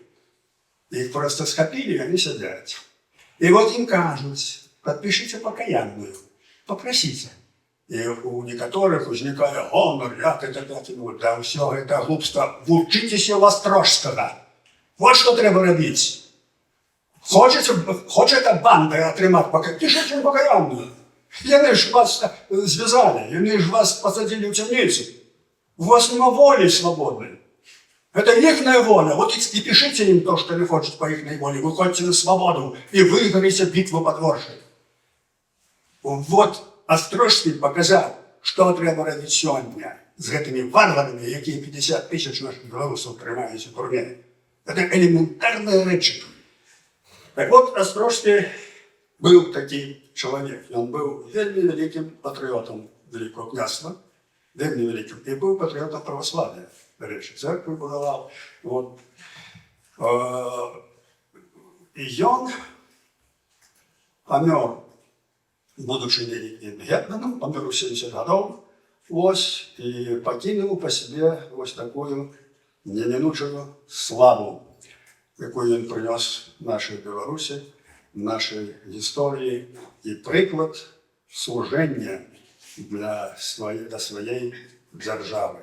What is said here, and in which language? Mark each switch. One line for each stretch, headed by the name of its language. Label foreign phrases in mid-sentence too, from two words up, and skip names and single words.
Russian: Их просто схопили, и они сидят. И вот им кажут, подпишите покаянную, попросите. И у некоторых возникает гонор, да все это глупство. Учитесь у Острожского. Вот что
Ukrainian: треба робить. Хочете банди отримати покаяння? Пишіть покаянную. Вони ж вас зв'язали, вони ж вас посадили в темницу.
Russian: У вас нема воли свободной. Это ихная воля. Вот и пишите им то, что не хочет по их воле. Вы хотите на свободу и выиграете битву под Воршей. Вот Острожский показал, что
Ukrainian: треба робити сьогодні з
Russian: этими варварами,
Ukrainian: які 50 тисяч наших білорусів тримають у турмі.
Russian: Это элементарные речи. Так вот, Острожский был такой человек. Он был вельми великим патриотом Великого княжества, вельми великим, и был патриотом православия.
Ukrainian: До речі, церкву будував.
Russian: Вот.
Belarusian: І ён памёр, будучи гетманом, памёр у 70 гадоў, ось, і пакінуў па сабе ось такую немінучую славу, якую ён прынёс нашай Беларусі, нашай гісторыі, і прыклад служэння для сваёй дзяржавы.